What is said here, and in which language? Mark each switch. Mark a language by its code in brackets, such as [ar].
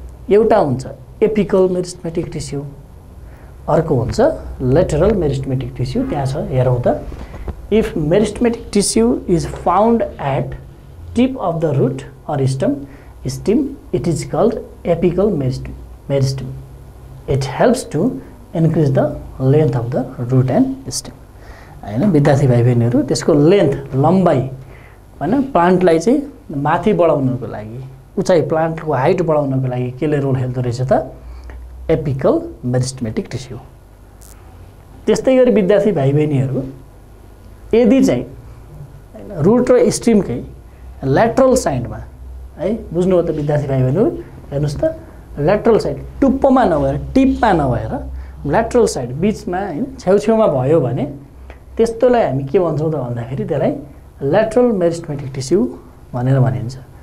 [ne] एउटा हुन्छ apical meristematic tissue, अर्को हुन्छ लेटरल मेरिस्टेमेटिक टिस्यू। त्यहाँ छ, हेरौँ त। [en] If meristematic tissue is found at tip of the root or stem, it is called apical meristem. It helps to increase the length of the root and stem. [ne] हैन विद्यार्थी भाइ बहिनीहरू, त्यसको length, लम्बाइ हैन प्लान्टलाई चाहिँ माथि बढाउनको लागि, उचाइ प्लान्टको हाइट बढाउनको लागि केले रोल खेल्दो रहेछ त एपिकल मेरिस्टेमेटिक टिस्यू। त्यस्तै गरी विद्यार्थी भाइ बहिनीहरू, यदि चाहिँ रुट र स्टेमकै ल्याटरल साइडमा है, बुझ्नु हो त विद्यार्थी भाइ बहिनीहरू, हेर्नुहोस् त, ल्याटरल साइड टुप्पोमा नभएर, टिपमा नभएर ल्याटरल साइड बिचमा हैन छेउछेउमा भयो भने त्यस्तोलाई हामी के भन्छौँ त भन्दाखेरि त्यसलाई ल्याटरल मेरिस्टेमेटिक टिस्यू भनेर भनिन्छ।